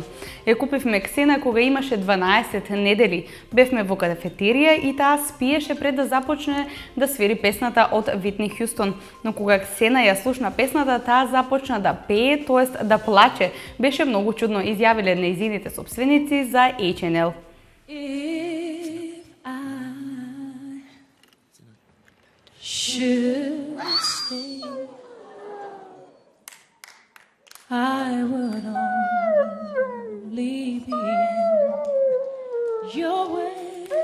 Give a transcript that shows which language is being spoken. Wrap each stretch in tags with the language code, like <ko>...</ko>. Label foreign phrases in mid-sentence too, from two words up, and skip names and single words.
<mk>Ја купивме Ксена кога имаше 12 недели. Бевме во кафетерија и таа спиеше пред да започне да свири песната од Витни Хјустон. Но кога Ксена ја слушна песната, таа започна да пее, тоест да плаче. Беше многу чудно, изјавиле нејзините собственици за H&L.</mk> <en>If I should stay, I would only be in your way.</en>